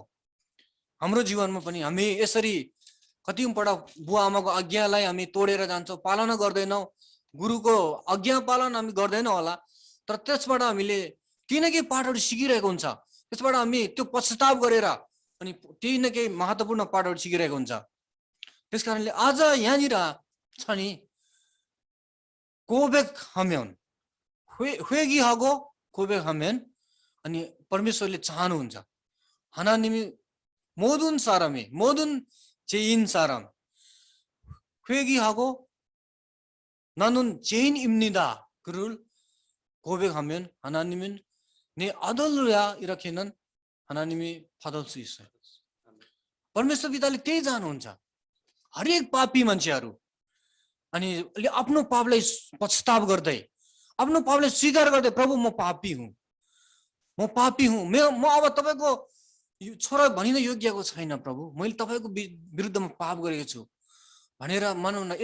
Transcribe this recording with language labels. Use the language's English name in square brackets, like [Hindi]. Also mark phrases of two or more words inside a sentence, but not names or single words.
[Nepali] हाम्रो जीवनमा पनि हामी यसरी कतिपल्ट बुवा आमाको आज्ञालाई हामी तोडेर जान्छौँ, पालना गर्दैनौँ, गुरुको आज्ञा पालन हामी गर्दैनौँ होला, तर त्यसबाट हामीले केही न केही पाठहरू सिकिरहेको हुन्छ। त्यसबाट हामी त्यो पछताव गरेर अनि केही न केही महत्त्वपूर्ण पाठहरू सिकिरहेको हुन्छ। त्यस कारणले आज यहाँनिर छ नि, [Korean] 고백하면 회기 하고 고백하면 [Nepali] अनि परमेश्वरले चाहनुहुन्छ [Korean] 하나님이 모든 사람이, 모든 죄인 사람 회개하고 나는 죄인입니다 그를 고백하면 하나님은 내 아들이야 이렇게는 하나님이 받을 수 있어요. [Nepali] परमेश्वर पिताले त्यही चाहनुहुन्छ। हरेक पापी मान्छेहरू अनि आफ्नो पापलाई पछताव गर्दै, आफ्नो पापलाई स्वीकार गर्दै, प्रभु म पापी हुँ, म पापी हुँ, म अब तपाईको छोरा भनिन योग्यको छैन प्रभु, मैले तपाईको विरुद्धमा पाप गरेको छु भनेर मानौ न।